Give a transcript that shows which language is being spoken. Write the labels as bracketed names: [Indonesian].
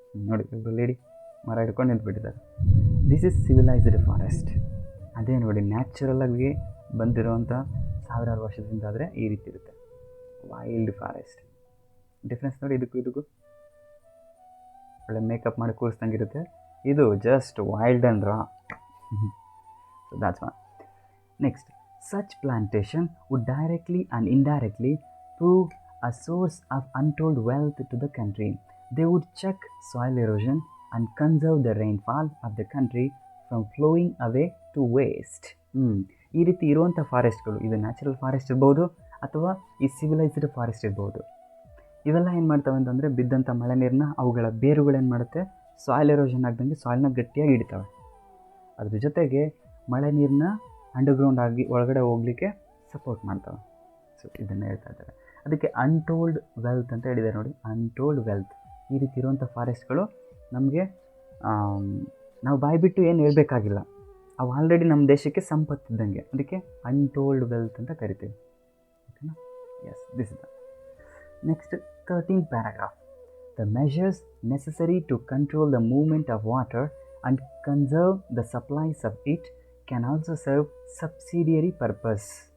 [Kannada] ನೋಡಿ ಇಬ್ಬರು ಲೇಡಿ ಮರ ಹಿಡ್ಕೊಂಡು ನಿಂತ್ಬಿಟ್ಟಿದ್ದಾರೆ. [English] This is civilised forest. [Kannada] ಅದೇ ನೋಡಿ ನ್ಯಾಚುರಲಾಗಿ ಬಂದಿರೋವಂಥ ಸಾವಿರಾರು ವರ್ಷದಿಂದ ಆದರೆ ಈ ರೀತಿ ಇರುತ್ತೆ. ವೈಲ್ಡ್ ಫಾರೆಸ್ಟ್ ಡಿಫ್ರೆನ್ಸ್ ನೋಡಿ, ಇದಕ್ಕೂ ಒಳ್ಳೆ ಮೇಕಪ್ ಮಾಡಿ ಕೂರಿಸ್ದಂಗೆ ಇರುತ್ತೆ. [English] ಇದು just wild and raw. So that's one. Next, such plantation would directly and indirectly prove a source of untold wealth to the country. They would check soil erosion and conserve the rainfall of the country from flowing away to waste. [Kannada] ಈ ರೀತಿ ಇರುವಂಥ ಫಾರೆಸ್ಟ್ಗಳು, ಇದು natural forest ಇರ್ಬೋದು ಅಥವಾ ಈ civilised forest ಇರ್ಬೋದು. ಇವೆಲ್ಲ ಏನು ಮಾಡ್ತವೆ ಅಂತಂದರೆ ಬಿದ್ದಂಥ ಮಳೆ ನೀರನ್ನ ಅವುಗಳ ಬೇರುಗಳೇನು ಮಾಡುತ್ತೆ, ಸಾಯಿಲ್ ಎರೋಷನ್ ಆಗ್ದಂಗೆ ಸಾಯಿಲ್ನ ಗಟ್ಟಿಯಾಗಿ ಹಿಡಿತವೆ. ಅದ್ರ ಜೊತೆಗೆ ಮಳೆ ನೀರನ್ನ ಅಂಡರ್ಗ್ರೌಂಡ್ ಆಗಿ ಒಳಗಡೆ ಹೋಗಲಿಕ್ಕೆ ಸಪೋರ್ಟ್ ಮಾಡ್ತವೆ. ಸೊ ಇದನ್ನು ಹೇಳ್ತಾ ಇದ್ದಾರೆ. ಅದಕ್ಕೆ ಅನ್ಟೋಲ್ಡ್ ವೆಲ್ತ್ ಅಂತ ಹೇಳಿದ್ದಾರೆ ನೋಡಿ, ಅನ್ಟೋಲ್ಡ್ ವೆಲ್ತ್. ಈ ರೀತಿ ಇರುವಂಥ ಫಾರೆಸ್ಟ್ಗಳು ನಮಗೆ ನಾವು ಬಾಯ್ಬಿಟ್ಟು ಏನು ಹೇಳಬೇಕಾಗಿಲ್ಲ, ಅವು ಆಲ್ರೆಡಿ ನಮ್ಮ ದೇಶಕ್ಕೆ ಸಂಪತ್ತಿದ್ದಂಗೆ. ಅದಕ್ಕೆ ಅನ್ಟೋಲ್ಡ್ ವೆಲ್ತ್ ಅಂತ ಕರಿತೀವಿ. ಓಕೆನಾ? [English] Yes, this is the next 13th paragraph. The measures necessary to control the movement of water and conserve the supplies of it can also serve subsidiary purpose.